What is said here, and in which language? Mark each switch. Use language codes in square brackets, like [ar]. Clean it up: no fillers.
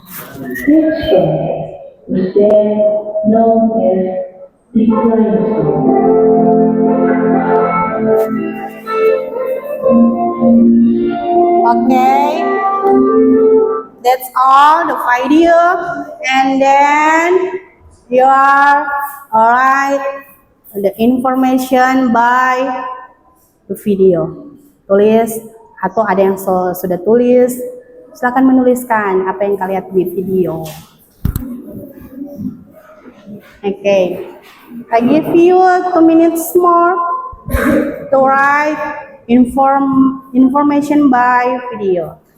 [en] This stone was then known as the Crying Stone. Okay, that's all the video, and then you are alright the information by the video. [id] Tulis, atau ada yang sudah tulis, silakan menuliskan apa yang kalian lihat di video. [en] Okay, I give you 2 minutes more to write information by video.